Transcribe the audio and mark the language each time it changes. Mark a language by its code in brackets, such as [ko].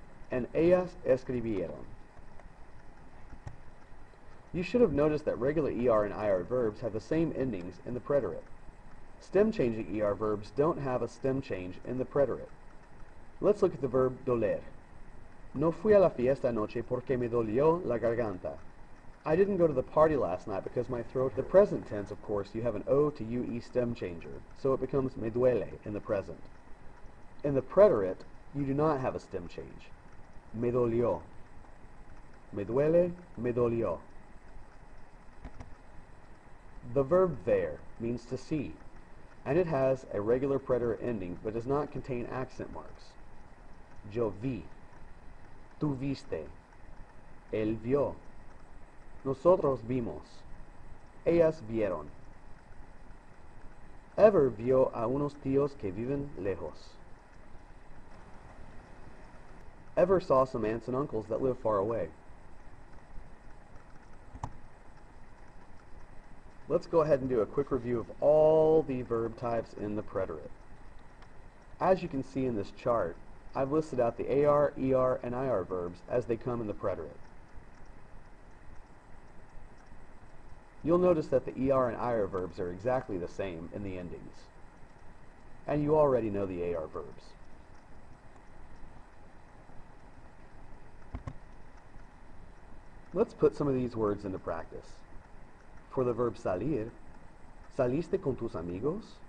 [es] And ellas escribieron. [en] You should have noticed that regular ER and IR verbs have the same endings in the preterite. Stem-changing ER verbs don't have a stem change in the preterite. Let's look at the verb doler. [es] No fui a la fiesta anoche porque me dolió la garganta. [en] I didn't go to the party last night because my throat hurt. The present tense, of course, you have an O to UE stem changer, so it becomes [es] me duele [en] in the present. In the preterite, you do not have a stem change. [es] Me dolió. Me duele, me dolió. [en] The verb ver means to see, and it has a regular preterite ending but does not contain accent marks. [es] Yo vi. Tú viste. Él vio. Nosotros vimos. Ellas vieron. Ever vio a unos tíos que viven lejos. [en] Ever saw some aunts and uncles that live far away. Let's go ahead and do a quick review of all the verb types in the preterite. As you can see in this chart, I've listed out the AR, ER, and IR verbs as they come in the preterite. You'll notice that the ER and IR verbs are exactly the same in the endings. And you already know the AR verbs. Let's put some of these words into practice. For the verb salir, [es] ¿saliste con tus amigos?